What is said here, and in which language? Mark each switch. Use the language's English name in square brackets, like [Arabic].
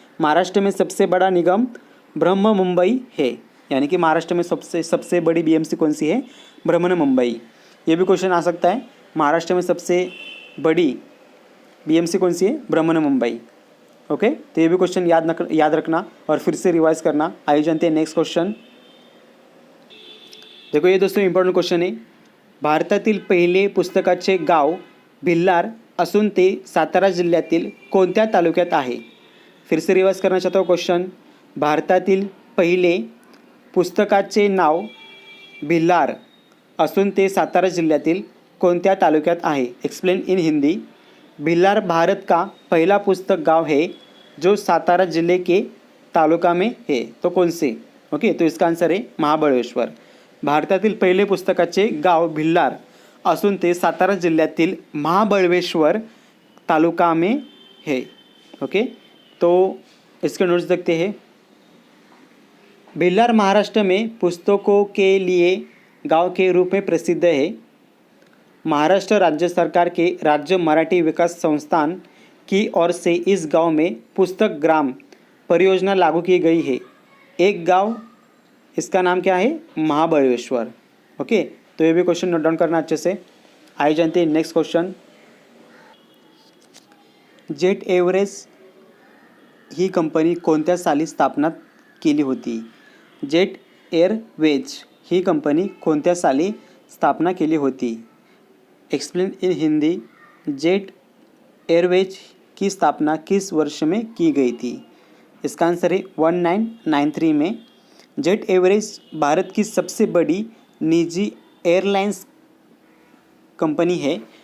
[Hindi] महाराष्ट्र में सबसे बड़ा निगम ब्रह्म मुंबई है, यानी कि महाराष्ट्र में सबसे बड़ी BMC कौन सी है? ब्रह्म मुंबई। ये भी क्वेश्चन आ सकता है, महाराष्ट्र में सबसे बड़ी BMC कौन सी है? ब्रह्म मुंबई। ओके, तो ये भी क्वेश्चन याद रखना और फिर से रिवाइज करना। आइए जानते हैं नेक्स्ट क्वेश्चन। देखो ये दोस्तों इम्पॉर्टंट क्वेश्चन आहे। [Marathi] भारतातील पहिले पुस्तकाचे गाव भिल्लार असून ते सातारा जिल्ह्यातील कोणत्या तालुक्यात आहे? [Hindi] फिर से रिवाइज करना चाहता हूँ क्वेश्चन। [Marathi] भारतातील पहिले पुस्तकाचे नाव भिलार असून ते सातारा जिल्ह्यातील कोणत्या तालुक्यात आहे? [English] Explain in Hindi. [Hindi] भिलार भारत का पहला पुस्तक गांव है जो सातारा जिले के तालुका में है, तो कौन से? ओके, तो इसका आंसर है महाबळेश्वर। [Marathi] भारतातील पहिले पुस्तकाचे गाव भिलार असून ते सातारा जिल्ह्यातील महाबळेश्वर तालुका [Hindi] में है। ओके, तो इसके नोट्स देखते हैं। भिलार महाराष्ट्र में पुस्तकों के लिए गांव के रूप में प्रसिद्ध है। महाराष्ट्र राज्य सरकार के राज्य मराठी विकास संस्थान की ओर से इस गांव में पुस्तक ग्राम परियोजना लागू की गई है। एक गांव, इसका नाम क्या है? महाबळेश्वर। ओके, तो ये भी क्वेश्चन नोट डाउन करना अच्छे से। आइए जानते हैं नेक्स्ट क्वेश्चन। [Marathi] जेट एअरवेज ही कंपनी कोणत्या साली स्थापना केली होती? जेट एअरवेज ही कंपनी कोणत्या साली स्थापना केली होती? [English] Explain in Hindi. [Hindi] Jet Airways की स्थापना किस वर्ष में की गई थी? इसका आंसर है 1993 में। जेट एयरवेज भारत की सबसे बड़ी निजी एयरलाइंस कंपनी है।